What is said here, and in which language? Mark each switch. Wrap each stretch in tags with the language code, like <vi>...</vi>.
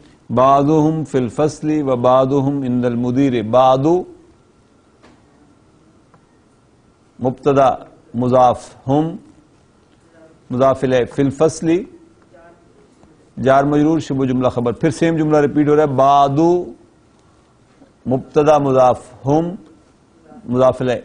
<ar>بعضهم فی الفصل وبعضهم عند المدیر.</ar> <ur>بعض مبتدا مضاف، ہم مضاف الیہ. فی الفصل جار مجرور شبہ جملہ خبر. پھر سیم جملہ ریپیٹ ہو رہا ہے. بعض مبتدا مضاف، ہم مضاف الیہ.</ur>